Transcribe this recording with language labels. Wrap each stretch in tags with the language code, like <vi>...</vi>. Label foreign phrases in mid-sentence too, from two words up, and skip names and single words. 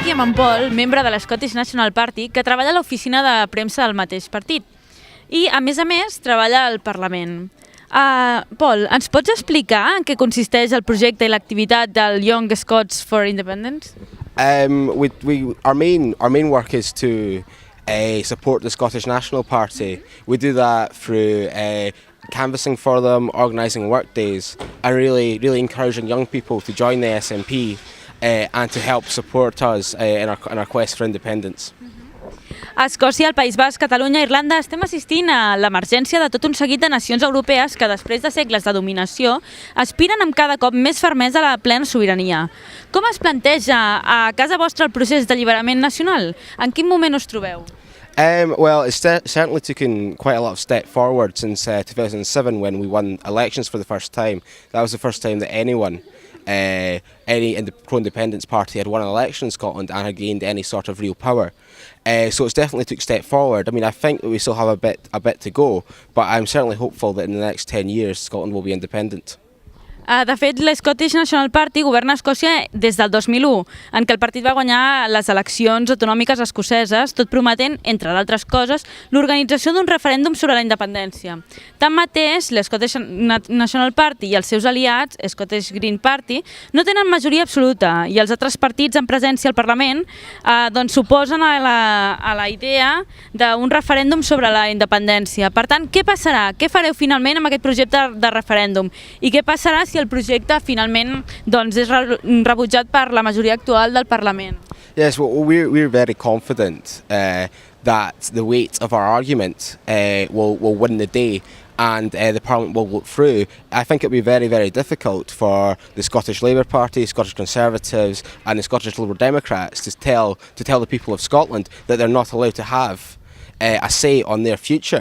<ca>Ron Paul, membre de l'Scottish National Party, que treballa a l'oficina de premsa del mateix partit. I, a més, treballa al Parlament. Paul, ens pots explicar en què consisteix el projecte i l'activitat del Young Scots for Independence?</ca> <en>Our main work is to support the Scottish National Party. We do that through canvassing for them, organising work days, and really encouraging young people to join the SNP and to help support us in our quest for independence.</en> <ca>A Escòcia, el País Basc, Catalunya i Irlanda estem assistint a l'emergència de tot un seguit de nacions europees que, després de segles de dominació, aspiren amb cada cop més fermesa a la plena sobirania. Com es planteja a casa vostra el procés d'alliberament nacional? En quin moment us trobeu?</ca> <en>Well, it's certainly taken quite a lot of step forward since 2007 when we won elections for the first time. That was the first time that any pro-independence party had won an election in Scotland and had gained any sort of real power. So it's definitely took a step forward. I mean, I think that we still have a bit to go, but I'm certainly hopeful that in the next 10 years Scotland will be independent.</en> <ca>De fet, l'Scottish National Party governa Escòcia des del 2001, en què el partit va guanyar les eleccions autonòmiques escoceses, tot prometent, entre d'altres coses, l'organització d'un referèndum sobre la independència. Tanmateix, l'Scottish National Party i els seus aliats, Scottish Green Party, no tenen majoria absoluta i els altres partits en presència al Parlament s'oposen a la idea d'un referèndum sobre la independència. Per tant, què passarà? Què fareu finalment amb aquest projecte de referèndum? I què passarà si el projecte finalment és rebutjat per la majoria actual del Parlament?</ca> <en>Yes, well, we're very confident that the weight of our argument will win the day and the Parliament will vote through. I think it will be very, very difficult for the Scottish Labour Party, Scottish Conservatives and the Scottish Liberal Democrats to tell the people of Scotland that they're not allowed to have a say on their future.</en>